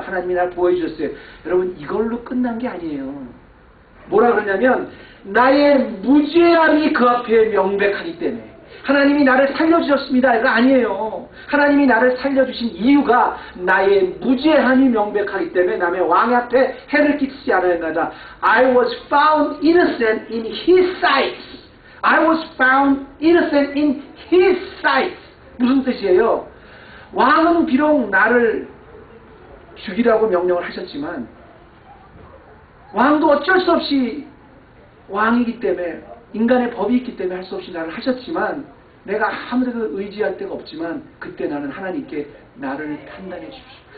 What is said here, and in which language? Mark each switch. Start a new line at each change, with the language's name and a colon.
Korean: 하나님이 날 보여주셨어요. 여러분 이걸로 끝난 게 아니에요. 뭐라 그러냐면 나의 무죄함이 그 앞에 명백하기 때문에 하나님이 나를 살려주셨습니다. 이거 아니에요. 하나님이 나를 살려주신 이유가 나의 무죄함이 명백하기 때문에 남의 왕 앞에 해를 끼치지 않았나이다.
English: I was found innocent in his sight. I was found innocent in his sight.
Korean: 무슨 뜻이에요? 왕은 비록 나를 죽이라고 명령을 하셨지만 왕도 어쩔 수 없이 왕이기 때문에 인간의 법이 있기 때문에 할 수 없이 나를 하셨지만 내가 아무데도 의지할 데가 없지만 그때 나는 하나님께 나를 판단해 주십시오.